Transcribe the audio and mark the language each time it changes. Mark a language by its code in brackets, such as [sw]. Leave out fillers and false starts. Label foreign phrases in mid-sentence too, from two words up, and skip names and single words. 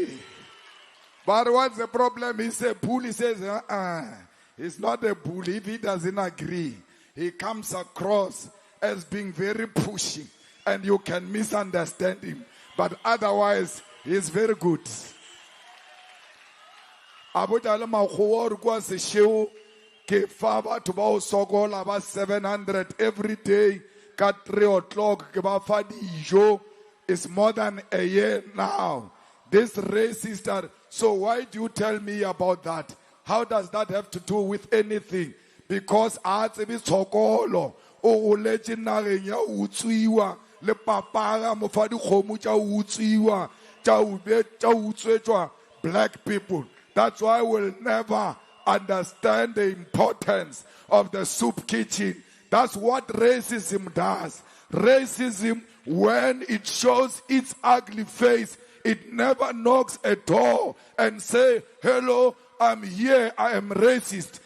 [en] But what's the problem? He's a bull. He says, he's not a bull. If he doesn't agree, he comes across as being very pushy. And you can misunderstand him. But otherwise, he's very good. [nso] Ke fa batho ba o sokola ba 700 [en] every day [nso] ka 3 o'clock ke ba fa dijo. [en] It's more than a year now. This racist are, so why do you tell me about that? How does that have to do with anything? [nso] Because a tsebe tshokolo o letse nageng ya utswiwa le papara mo fa dikgomo tša utswiwa tša utswetšwa [en] black people. That's why we'll never understand the importance of the soup kitchen. That's what racism does. Racism, when it shows its ugly face, it never knocks a door and say, hello, I'm here, I am racist.